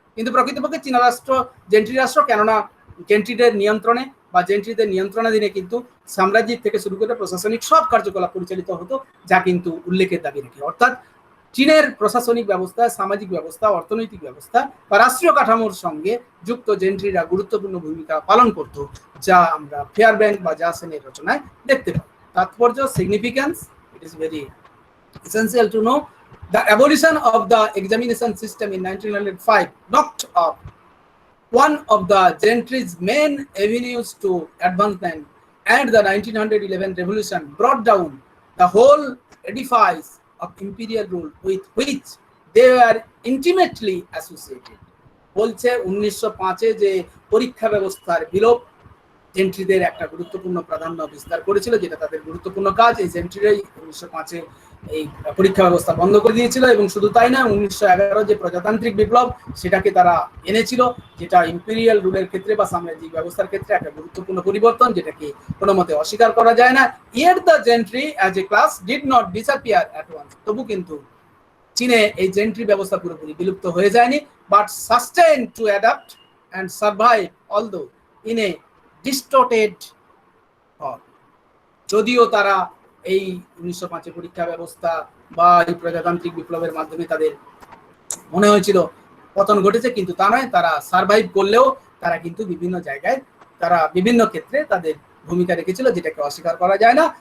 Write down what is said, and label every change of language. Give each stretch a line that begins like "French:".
Bangla: কিন্তু প্রকৃতপক্ষে চীনা রাষ্ট্র জেন্ট্রি রাষ্ট্র, কেননা জেন্ট্রিদের নিয়ন্ত্রণে বা জেন্ট্রিদের নিয়ন্ত্রণাধীনে কিন্তু সাম্রাজ্যিক থেকে শুরু করে প্রশাসনিক সব কার্যকলাপ পরিচালিত হতো, যা কিন্তু উল্লেখের দাবি রাখে। অর্থাৎ চীনের প্রশাসনিক ব্যবস্থা, সামাজিক ব্যবস্থা, অর্থনৈতিক ব্যবস্থা বা রাষ্ট্রীয় কাঠামোর সঙ্গে যুক্ত জেন্ট্রিরা গুরুত্বপূর্ণ ভূমিকা পালন করত, যা আমরা ফেয়ার ব্যাংক বা জাসেনের রচনায় দেখতে পাই।
English: তাৎপর্য, significance, it is very essential to know the abolition of the examination system in 1905 knocked off one of the gentry's main avenues to advancement, and the 1911 revolution brought down the whole edifice of imperial rule with which they were intimately associated।
Bangla: বলছে 1905 যে পরীক্ষা ব্যবস্থার বিলোপ জেন্ট্রিদের একটা গুরুত্বপূর্ণ প্রাধান্য বিস্তার করেছিল, যেটা তাদের গুরুত্বপূর্ণ কাজ। এই জেন্ট্রিরাই 1905 এই পরীক্ষা ব্যবস্থা বন্ধ করে দিয়েছিল, এবং শুধু তাই না 1911 যে প্রজাতান্ত্রিক বিপ্লব সেটাকে তারা এনেছিল, যেটা ইম্পেরিয়াল রুলের ক্ষেত্রে বা সাম্রাজ্যিক ব্যবস্থার ক্ষেত্রে একটা গুরুত্বপূর্ণ পরিবর্তন, যেটাকে কোনো মতে অস্বীকার করা যায় না।
English: Yet the gentry as a class did not disappear at once।
Bangla: তবু কিন্তু চীনে এই জেন্ট্রি ব্যবস্থা পুরোপুরি বিলুপ্ত হয়ে যায়নি,
English: But sustain to adapt and survive although in a distorted form.
Bangla: যদিও তারা এই 1905 পরীক্ষা ব্যবস্থা বা এই প্রজাতান্ত্রিক বিপ্লবের মাধ্যমে তাদের মনে হয়েছিল পতন ঘটেছে, কিন্তু তা নয়, তারা সার্ভাইভ করলেও তারা কিন্তু বিভিন্ন জায়গায়, তারা বিভিন্ন ক্ষেত্রে তাদের ভূমিকা রেখেছিল, যেটাকে অস্বীকার করা যায় না।